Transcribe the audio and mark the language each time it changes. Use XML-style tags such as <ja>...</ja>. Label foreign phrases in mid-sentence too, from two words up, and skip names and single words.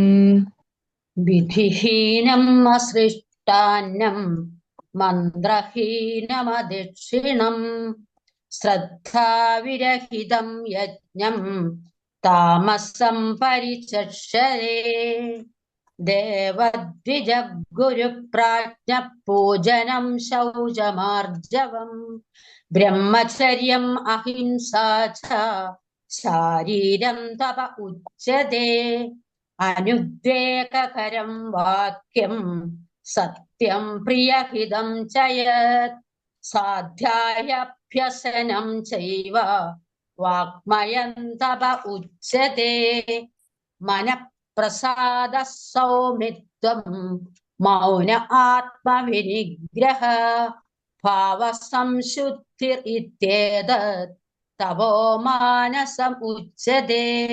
<sa>विधिहीनम् असृष्टान्नम् मन्त्रहीनमदक्षिणम् श्रद्धाविरहितम् यज्ञम् तामसं परिचक्षते देवद्विजगुरुप्राज्ञः पूजनं शौचमार्जवम् ब्रह्मचर्यम् अहिंसा च शारीरं तप उच्यते അനുദ്വേഗകരം വാക്യം സത്യം പ്രിയഹിതം ച യത് സാധ്യായഭ്യസനം ചൈവ വാഗ്മയം തപ ഉച്യത്തെ മനഃപ്രസാദ സൗമിത്വം മൗന ആത്മവിനിഗ്രഹ ഭാവസംശുദ്ധിർ ഇത്യേതത് തപോ മാനസം ഉച്യത്തെ.</sa>